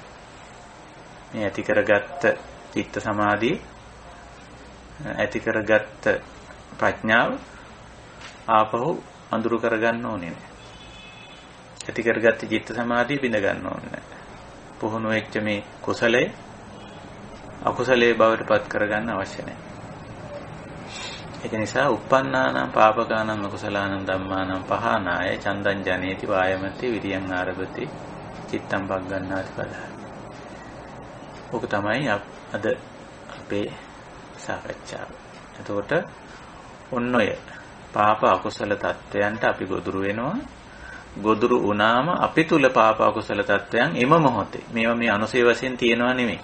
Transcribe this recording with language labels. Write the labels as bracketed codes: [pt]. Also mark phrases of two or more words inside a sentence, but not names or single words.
[si] මේ ඇති කරගත්ත චිත්ත සමාධිය ඇති කරගත්ත ප්‍රඥාව ආපහු අඳුරු කරගන්න ඕනේ නැහැ. ඇති කරගත්ත චිත්ත සමාධිය බිඳ ගන්න ඕනේ නැහැ. පුහුණු වෙච්ච මේ කුසලයේ අකුසලයේ බවට පත් කරගන්න අවශ්‍ය නැහැ. ඒක නිසා [pi] uppannānaṁ pāpakānaṁ akusalaanaṁ dhammānaṁ pahānāya චන්දං ජනේති වායමති විරියං ආරභති චිත්තං පග්ගණ්ණාති පදා. [si] ඔක තමයි අද අපේ සාකච්ඡාව. එතකොට ඔන්න ඔය පාප අකුසල තත්ත්වයන්ට අපි ගොදුරු වෙනවා. ගොදුරු වුණාම අපි තුල පාප අකුසල තත්ත්වයන් එම මොහොතේ මේවා මේ අනුසය වශයෙන් තියෙනවා නෙමෙයි.